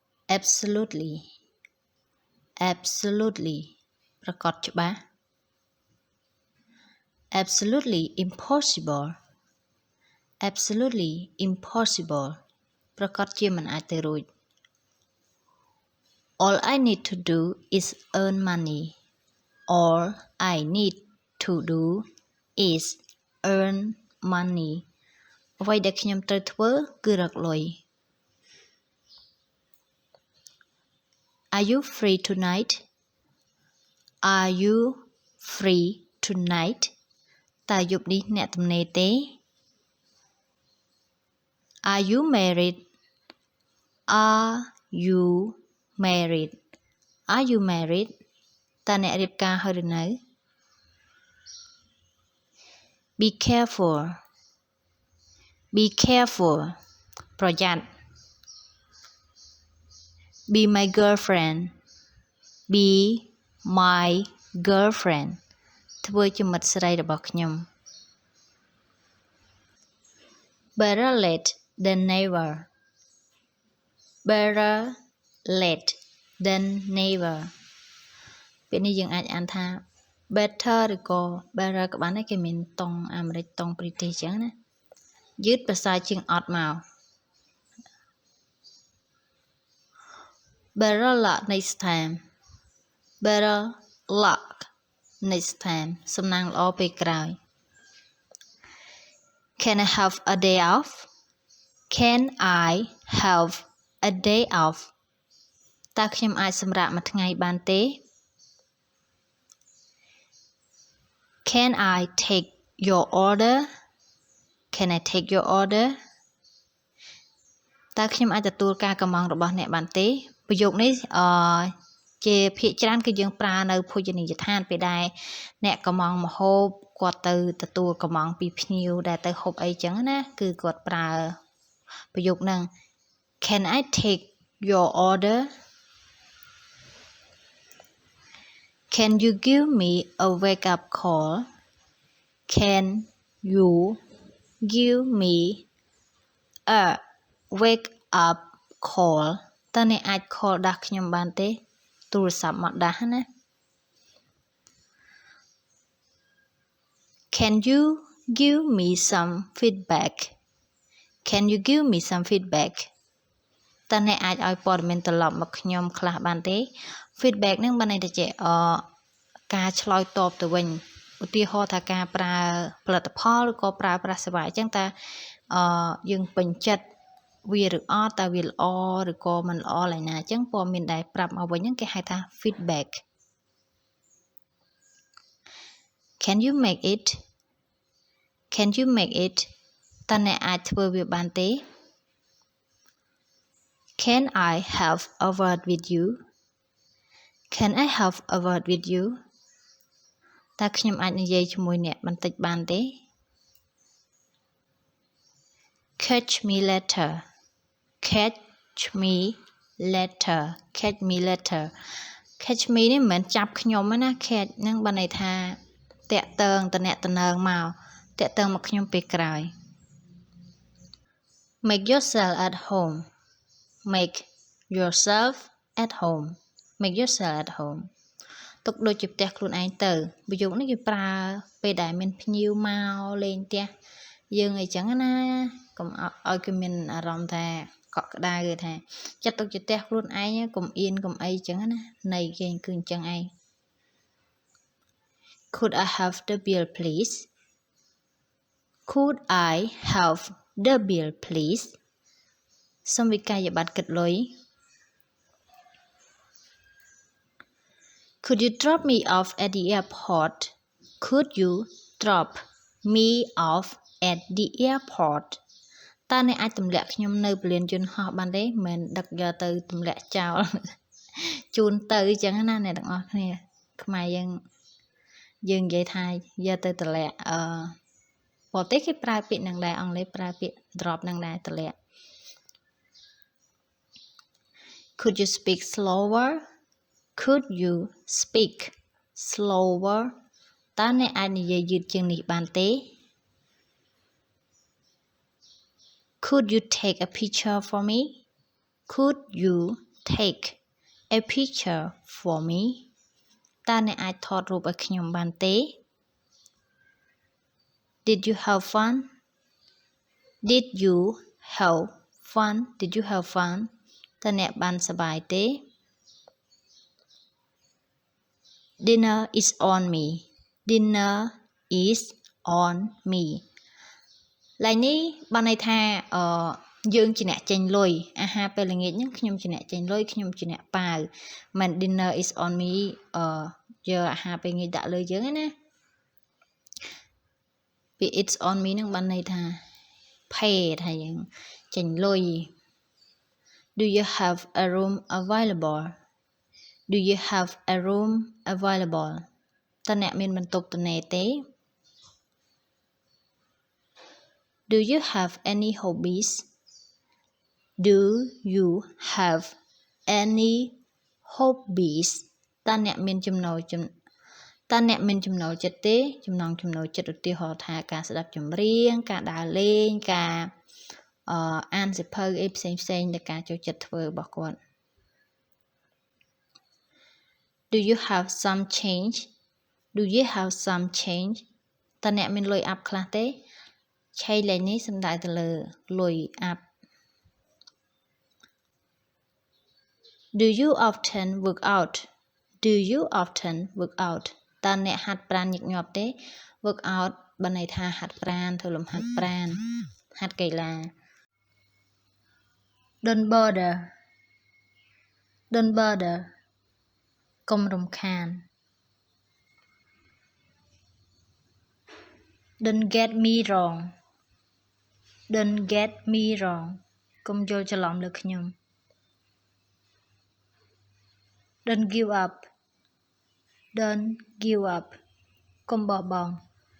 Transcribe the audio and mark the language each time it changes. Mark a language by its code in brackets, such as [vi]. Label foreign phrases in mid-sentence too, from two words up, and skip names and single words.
[en] absolutely absolutely [km] ប្រកបច្បាស់ [en] absolutely impossible absolutely impossible [km] ប្រកបជាមិនអាចទៅរួច [en] all I need to do is earn money all I need to do is earn money [km] អ្វីដែលខ្ញុំត្រូវធ្វើគឺរកលុយ [en] Are you free tonight Are you free tonight [km] តើយប់នេះអ្នកទំនេរទេ [en] Are you married Are you married Are you married [km] តើអ្នករៀបការហើយឬនៅ [en] Be careful Be careful ប្រយ័ត្ន Be my girlfriend Be my girlfriend [km] ធ្វើជាមិត្តស្រីរបស់ខ្ញុំ [en] Better late than never Better late than never [km] ពេលនេះយើងអាចអានថា better ឬក៏ better ក៏បានដែរគេមានតង់អាមេរិកតង់ព្រីទេសអញ្ចឹងណាយឺតប្រសើរជាងអត់មក [en] Better luck next time Better luck next time [km] សំណាងល្អពេលក្រោយ [en] Can I have a day off Can I have a day off [km] តើខ្ញុំអាចសម្រាកមួយថ្ងៃបានទេ [en] Can I take your order Can I take your order [km] តើខ្ញុំអាចទទួលការកម្មង់របស់អ្នកបានទេប្រយោគនេះជាភាគច្រើនគឺយើងប្រើនៅភោជនីយដ្ឋានពេលដែលអ្នកកម្មង់ម្ហូបគាត់ទៅទទួលកម្មង់ពីភ្ញៀវដែលទៅហូបអីចឹងណាគឺគាត់ប្រើប្រយោគហ្នឹង [en] Can I take your order Can you give me a wake up call Can you give me a wake up call [km] តើអ្នកអាច [en] call [km] ដាស់ខ្ញុំបានទេទូរស័ព្ទមកដាស់ណា [en] Can you give me some feedback Can you give me some feedback [km] តើអ្នកអាចឲ្យព័ត៌មានត្រឡប់មកខ្ញុំខ្លះបានទេ feedback ហ្នឹងបានន័យថាជាការឆ្លើយតបទៅវិញឧទាហរណ៍ថាការប្រើផលិតផលឬក៏ប្រើប្រាស់សេវាអញ្ចឹងតើយើងពេញចិត្តវាឬអត់តើវាល្អឬក៏មិនល្អឡើយណាអញ្ចឹងព័ត៌មានដែលប្រាប់មកវិញហ្នឹងគេហៅថា feedback [en] Can you make it Can you make it [km] តើអ្នកអាចធ្វើវាបានទេ [en] Can I have a word with you Can I have a word with you [km] តើខ្ញុំអាចនិយាយជាមួយអ្នកបន្តិចបានទេ [en] Catch me later Catch me later Catch me later Catch me [km] នេះមិនមែនចាប់ខ្ញុំទេណា Catch ហ្នឹងបានន័យថាតាក់ទងតំណែងមកតាក់ទងមកខ្ញុំពេលក្រោយ [en] Make yourself at home Make yourself at home Make yourself at home [km] ទុកដូចជាផ្ទះខ្លួនឯងទៅប្រយោគ នេះគេប្រើពេលដែលមានភ្ញៀវមកលេងផ្ទះយើងអីចឹងណាកុំឲ្យគេមានអារម្មណ៍ថាកក់ក្ដៅគេថាចាត់ទុកជាផ្ទះខ្លួនឯងកុំអៀនកុំអីចឹងណានៃគេគឺអញ្ចឹងឯង [en] Could I have the bill please Could I have the bill please [km] សូមវិក័យប័ត្រគិតលុយ [en] Could you drop me off at the airport Could you drop me off at the airport [km] តើអ្នកអាចទម្លាក់ ខ្ញុំនៅពលានយន្តហោះបានទេមិនដឹកយកទៅទម្លាក់ចោលជូនទៅអញ្ចឹងណាអ្នកទាំងអស់គ្នាខ្មែរយើងនិយាយថាយកទៅទម្លាក់បរទេសគេប្រើពាក្យនឹងដែរអង់គ្លេសប្រើពាក្យ drop នឹងដែរទម្លាក់ [en] Could you speak slower Could you speak slower [km] តើអ្នកអាចនិយាយយឺតជាងនេះបានទេ [en] Could you take a picture for me Could you take a picture for me [km] តើអ្នកអាចថតរូបឲ្យខ្ញុំបានទេ [en] Did you have fun Did you have fun Did you have fun [km] តើអ្នកបានសប្បាយទេ [en] Dinner is on me Dinner is on me [km] ឡើយនេះបានន័យថាយើងជាអ្នកចេញលុយអាហារពេលល្ងាចហ្នឹងខ្ញុំជាអ្នកចេញលុយខ្ញុំជាអ្នកប៉ាវមិន [en] dinner is on me [km] យកអាហារពេលល្ងាចដាក់លើយើងណា ពី [en] it's on me [km] ហ្នឹងបានន័យថា pay ថាយើងចេញលុយ [en] Do you have a room available Do you have a room available [km] តើអ្នកមានបន្ទប់ទំនេរទេ [en] Do you have any hobbies Do you have any hobbies [km] តើអ្នកមានចំណូលចិត្តទេចំណង់ចំណូលចិត្តឧទាហរណ៍ថាការស្ដាប់ចម្រៀងការដើរលេងការអានសៀវភៅអីផ្សេងដែលការចូលចិត្តធ្វើរបស់គាត់ [en] Do you have some change Do you have some change [km] តើអ្នកមានលុយអាប់ខ្លះទេឆេលេខនេះសំដៅទៅលើលុយអាប់ [en] Do you often work out Do you often work out [km] តើអ្នកហាត់ប្រាណញឹកញាប់ទេ [en] work out [km] បានន័យថាហាត់ប្រាណធ្វើលំហាត់ប្រាណហាត់កីឡា [en] Don't bother Don't bother [km] កុំរំខាន [en] Don't get me wrong Don't get me wrong [km] កុំយល់ច្រឡំលើខ្ញុំ [en] Don't give up Don't give up [km] កុំបោះបង់